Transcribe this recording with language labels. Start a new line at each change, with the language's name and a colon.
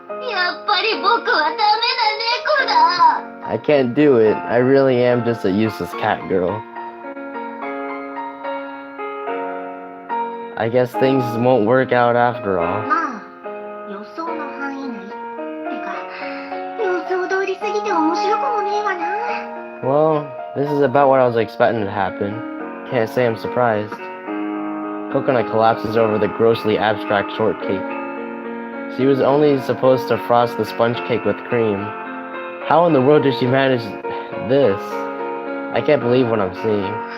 Japanese: やっぱり僕はダメな猫だ。
English: I can't do it. I really am just a useless cat girl. I guess things won't work out after all.
Japanese: まあ、予想の範囲内。てか、予想通りすぎて面白くもねえわな。
English: Well, this is about what I was expecting to happen. Can't say I'm surprised. Coconut collapses over the grossly abstract shortcake. She was only supposed to frost the sponge cake with cream. How in the world did she manage this? I can't believe what I'm seeing.